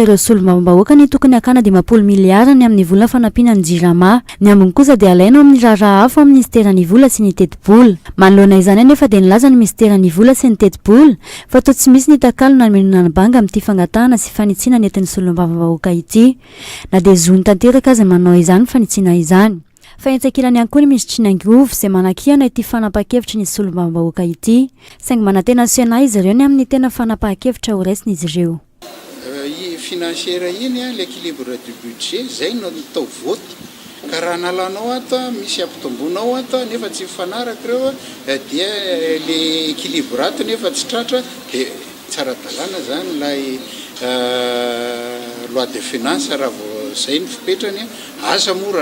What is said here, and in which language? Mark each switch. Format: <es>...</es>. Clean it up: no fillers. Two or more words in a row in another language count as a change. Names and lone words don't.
<mg>ireo solombavam-bahoaka ny tokony akana 50 miliara ny amin'ny vola fanampiana ny jirama ny ambiny kosa dia alaina amin'ny raharaha hafa amin'ny ministeran'ny vola sy ny teti-bola manoloana izany anefa dia nilaza ny ministeran'ny vola sy ny teti-bola fa toa tsy misy ny takalo na menona banga amin'ity fangatahana sy fanitsiana nentin'ny solombavam-bahoaka ity na dia zony tanteraka azy manao izany fanitsiana izany fa entsakilany ihany koa ny misy Tsinangovo izay manakihana ity fanapa-kevitra ny solombam-bahoaka ity saingy manantena nasional izy ireo ny amin'ny tena fanapa-kevitra ho raisiny izy ireo. Financière iny</mg> <fr>l'équilibre du budget</fr> <mg>zay no atao voty ka raha nalanao ato misy ampitomboinao ato nefa tsy mifanaraka ireo dia le équilibre ato nefa tsy tratra dia tsara dalàna zany ilay</mg> <fr>loi de finance</fr> <mg>raha vao zay ny fipetrany asa mora</mg>